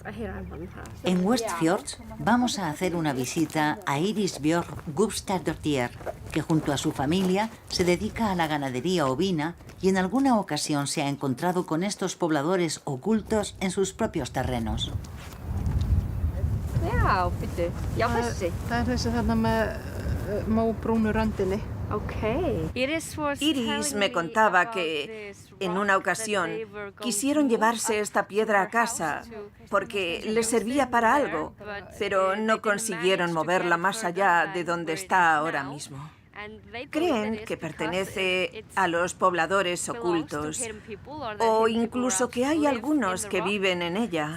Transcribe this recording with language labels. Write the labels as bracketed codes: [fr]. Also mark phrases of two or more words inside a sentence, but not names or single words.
[es] En Westfjords vamos a hacer una visita a Iris Björk Gubstadottir, que junto a su familia se dedica a la ganadería ovina y en alguna ocasión se ha encontrado con estos pobladores ocultos en sus propios terrenos. [is] Já, bíddu. Já, þessi. Það þessi þarna með móbrúnu röndinni. [es] Iris me contaba que en una ocasión quisieron llevarse esta piedra a casa porque les servía para algo, pero no consiguieron moverla más allá de donde está ahora mismo. Creen que pertenece a los pobladores ocultos o incluso que hay algunos que viven en ella.